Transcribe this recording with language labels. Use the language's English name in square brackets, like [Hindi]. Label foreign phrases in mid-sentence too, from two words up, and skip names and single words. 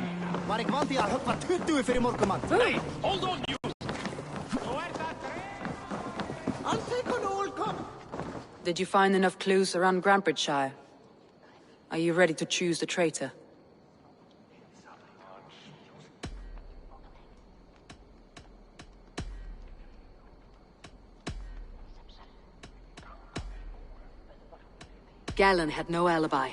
[Icelandic] Var ekki vant því að höggva 20 fyrir morgumann. [English] Hey, hold on, you! I'll take on all come. Did you find enough clues around Grantbridgeshire? Are you ready to choose the traitor? Galen had no alibi.